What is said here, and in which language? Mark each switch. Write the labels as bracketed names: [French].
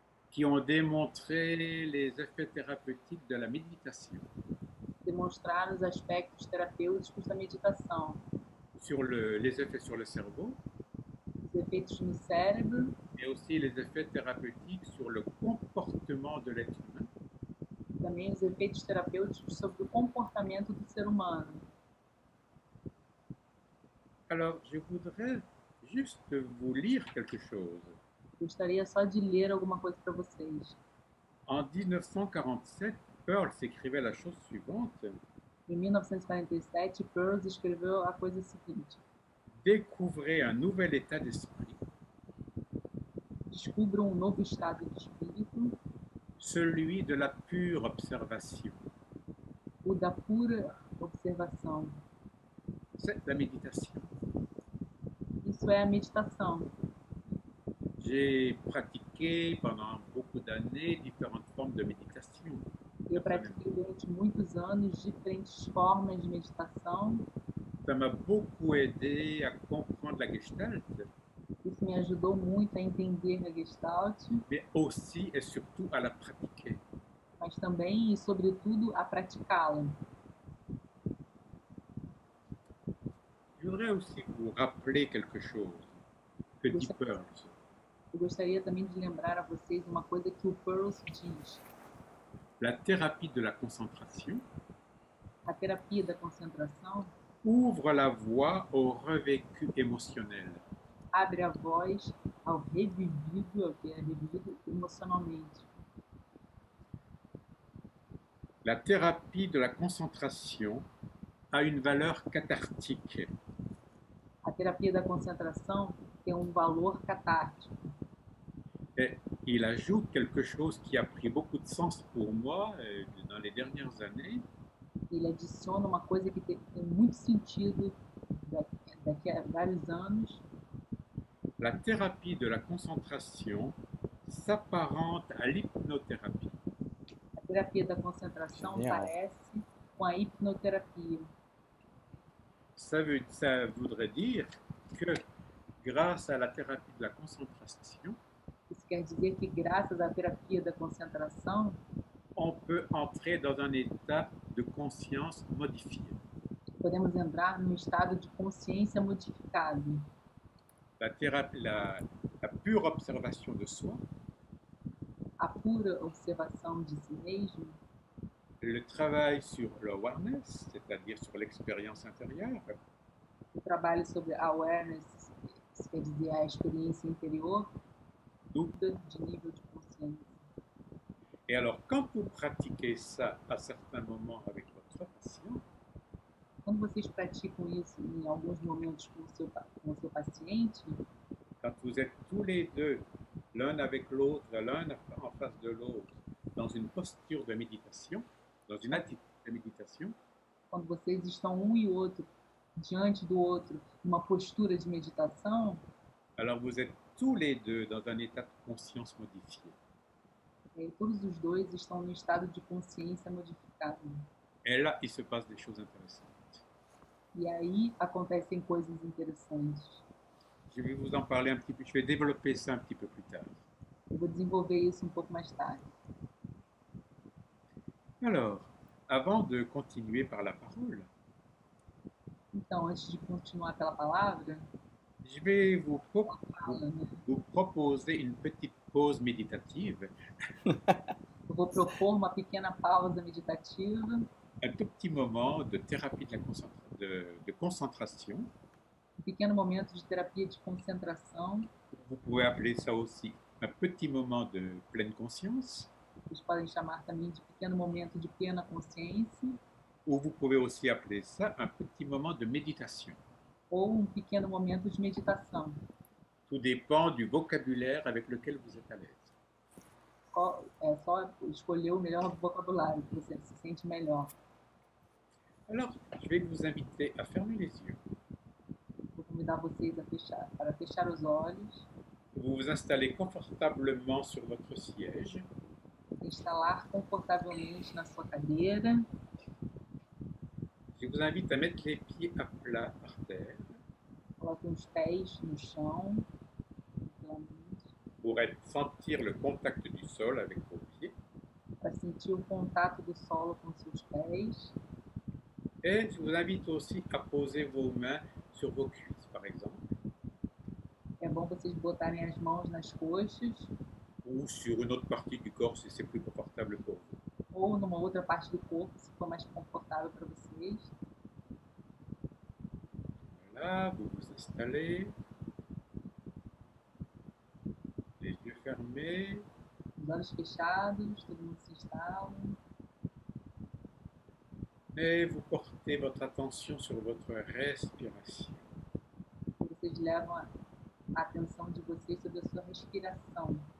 [French] qui ont démontré les effets thérapeutiques de la méditation [Portuguese] demonstraram os aspectos terapêuticos da meditação, [French] sur les effets sur le cerveau, [Portuguese] os efeitos no cérebro, [French] mais aussi les effets thérapeutiques sur le comportement de l'être humain. [Portuguese] também os efeitos terapêuticos sobre o comportamento do ser humano. [French] Alors, je voudrais juste vous lire quelque chose. [Portuguese] Gostaria só de ler alguma coisa para vocês. [French] En 1947, Pearl s'écrivait la chose suivante: [Portuguese] Em 1947, Peirce escreveu a coisa seguinte: [French] découvrez un nouvel état d'esprit, [Portuguese] descubram um novo estado de espírito, [French] celui de la pure observation. [Portuguese] o da pura observação. [French] C'est la méditation. [Portuguese] Isso é a meditação. [French] J'ai pratiqué pendant beaucoup d'années différentes formes de méditation. [Portuguese] Eu pratiquei durante muitos anos diferentes formas de meditação. [French] Ça m'a beaucoup aidé à comprendre la Gestalt, [Portuguese] Isso me ajudou muito a entender a Gestalt, [French] mais aussi et surtout à la pratiquer. [Portuguese] mas também e sobretudo a praticá-la. [French] Je voudrais aussi vous rappeler quelque chose que dit Pearl. [Portuguese] Eu gostaria também de lembrar a vocês uma coisa que o Peirce diz. [French] La thérapie de la concentration [Portuguese] A terapia da concentração [French] ouvre la voie au revécu émotionnel. [Portuguese] abre a voz ao revivido, ao que é revivido emocionalmente. [French] La thérapie de la concentration a une valeur cathartique. [Portuguese] A terapia da concentração tem um valor catártico. [French] Et il ajoute quelque chose qui a pris beaucoup de sens pour moi dans les dernières années. [Portuguese] Ele adiciona uma coisa que tem muito sentido daqui a vários anos. [French] La thérapie de la concentration s'apparente à l'hypnothérapie. [Portuguese] A terapia da concentração Genial. parece com a hipnoterapia. [French] Ça voudrait dire que grâce à la thérapie de la concentration, [Portuguese] Isso quer dizer que, graças à terapia da concentração, [French] on peut entrer dans un état de conscience modifié. [Portuguese] podemos entrar num estado de consciência modificado. [French] La pure observation de soi, [Portuguese] A pura observação de si mesmo, [French] le travail sur l'awareness, c'est-à-dire sur l'expérience intérieure, [Portuguese] o trabalho sobre awareness, isso quer dizer a experiência interior, dúvida de nível de consciência. [French] et alors quand vous pratiquez ça à certains moments avec votre patient, [Portuguese] Quando vocês praticam isso em alguns momentos com o seu paciente, [French] quand vous êtes tous les deux, l'un avec l'autre, l'un en face de l'autre, dans une posture de méditation, dans une attitude de méditation, [Portuguese] quando vocês estão um e outro diante do outro, numa postura de meditação, [French] alors vous êtes tous les deux dans un état de conscience modifié. [Portuguese] todos os dois estão no estado de consciência modificado. [French] Et là, il se passe des choses intéressantes. [Portuguese] E aí acontecem coisas interessantes. [French] Je vais vous en parler un petit peu, je vais développer ça un petit peu plus tard. [Portuguese] Eu vou desenvolver isso um pouco mais tarde. [French] Alors, avant de continuer par la parole, [Portuguese] Então, antes de continuar pela palavra, [French] je vais [Portuguese] fala, né? [French] vous proposer une petite pause méditative, [Portuguese] Eu vou propor uma pequena pausa meditativa, [French] un tout petit moment de thérapie de concentration. [Portuguese] pequeno momento de terapia de concentração. [French] Vous pouvez appeler ça aussi un petit moment de pleine conscience, [Portuguese] Vocês podem chamar também de pequeno momento de plena consciência, [French] ou vous pouvez aussi appeler ça un petit moment de méditation. [Portuguese] ou um pequeno momento de meditação. [French] Tout dépend du vocabulaire avec lequel vous êtes à l'aise. [Portuguese] É só escolher o melhor vocabulário, que você se sente melhor. [French] Alors, je vais vous inviter à fermer les yeux. [Portuguese] Vou convidar vocês para fechar os olhos, [French] Vous vous installez confortablement sur votre siège. [Portuguese] instalar confortavelmente na sua cadeira. [French] Je vous invite à mettre les pieds à plat par terre [Portuguese] Coloque os pés no chão, tranquilamente, [French] pour sentir le contact du sol avec vos pieds. [Portuguese] para sentir o contato do solo com seus pés. [French] Et je vous invite aussi à poser vos mains sur vos cuisses, par exemple, [Portuguese] É bom vocês botarem as mãos nas coxas [French] ou sur une autre partie du corps si c'est plus confortable pour vous. [Portuguese] ou numa outra parte do corpo, se for mais confortável para vocês. [French] Voilà, vous vous installez, les yeux fermés, [Portuguese] Os olhos fechados, todo mundo se instala. [French] et vous portez votre attention sur votre respiration. [Portuguese] E vocês levam a atenção de vocês sobre a sua respiração.